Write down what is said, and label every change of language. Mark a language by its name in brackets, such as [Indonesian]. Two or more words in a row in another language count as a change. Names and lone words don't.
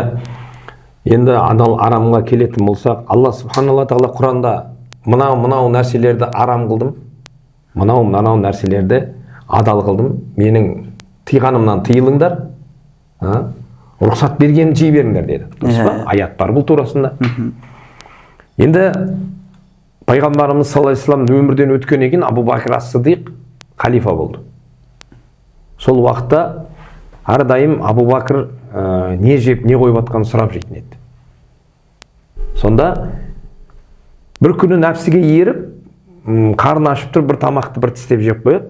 [Kazakh] Енді адал арамға келетін болсақ, Алла субханалла тағала Құранда мынау нәрселерді арам қылдым, мынау нәрселерді адал қылдым, менің тыйғанымнан тыйылыңдар, рұқсат бергенін жей беріңдер деді. Дұрыс па? Аят бар бұл турасында. Енді пайғамбарымыз [Arabic] صلى الله عليه وسلم [Kazakh] өмірден өткеннен кейін Абу Бакр ас-Сидиқ халифа болды. Сол уақытта әрдайым Абу Бакр не жеп, не қойып жатқанын сұрап жейтін еді. Сонда бір күні нәпсіге еріп, қарны ашып тұр, бір тамақты бір тістеп жеп қояды.